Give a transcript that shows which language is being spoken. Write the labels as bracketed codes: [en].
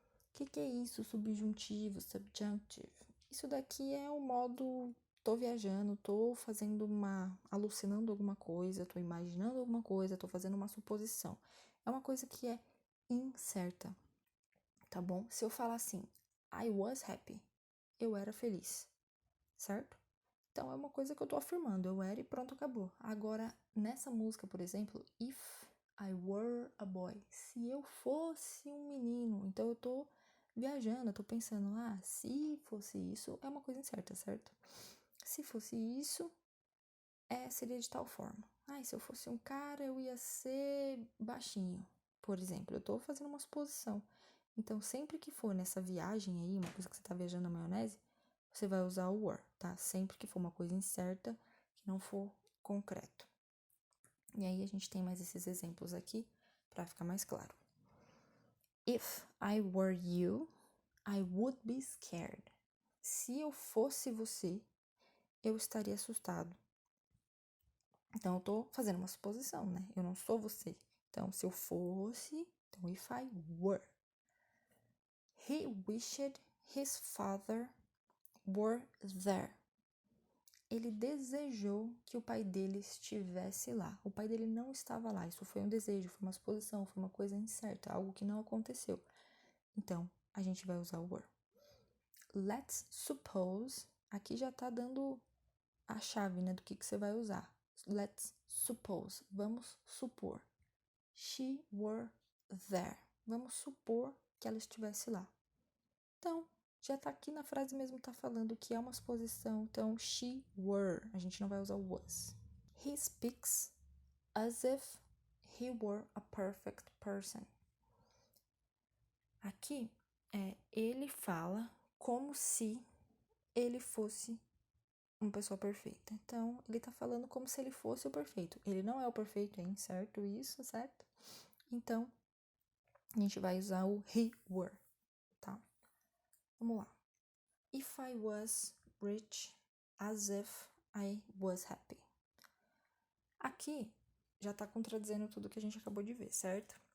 [pt] O que é isso, subjuntivo, subjunctive? Isso daqui é o modo tô viajando, tô alucinando alguma coisa, tô imaginando alguma coisa, tô fazendo uma suposição. É uma coisa que é incerta, tá bom? Se eu falar assim, [en] I was happy, [pt] eu era feliz, certo? Então, é uma coisa que eu tô afirmando, eu era e pronto, acabou. Agora, nessa música, por exemplo, [en] If I were a boy, [pt] se eu fosse um menino, então eu tô viajando, eu tô pensando, se fosse isso, é uma coisa incerta, certo? Se fosse isso, seria de tal forma. Se eu fosse um cara, eu ia ser baixinho, por exemplo. Eu tô fazendo uma suposição. Então, sempre que for nessa viagem aí, uma coisa que você tá viajando na maionese, você vai usar o were, tá? Sempre que for uma coisa incerta, que não for concreto. E aí, a gente tem mais esses exemplos aqui, pra ficar mais claro. [en] If I were you, I would be scared. [pt] Se eu fosse você, eu estaria assustado. Então, eu tô fazendo uma suposição, né? Eu não sou você. Então, se eu fosse, então, [en] if I were. He wished his father were there. [pt] Ele desejou que o pai dele estivesse lá. O pai dele não estava lá. Isso foi um desejo, foi uma suposição, foi uma coisa incerta, algo que não aconteceu. Então, a gente vai usar o were. [en] Let's suppose, [pt] aqui já tá dando a chave, né, do que você vai usar. [en] Let's suppose, [pt] vamos supor. [en] She were there. [pt] Vamos supor que ela estivesse lá. Então, já tá aqui na frase mesmo, tá falando que é uma suposição. Então, [en] she were. [pt] A gente não vai usar o was. [en] He speaks as if he were a perfect person. [pt] Aqui, ele fala como se ele fosse uma pessoa perfeita. Então, ele tá falando como se ele fosse o perfeito. Ele não é o perfeito, hein? Certo? Isso, certo? Então, a gente vai usar o [en] he were, [pt] tá? Vamos lá. [en] If I was rich, as if I was happy. [pt] Aqui, já tá contradizendo tudo que a gente acabou de ver, certo?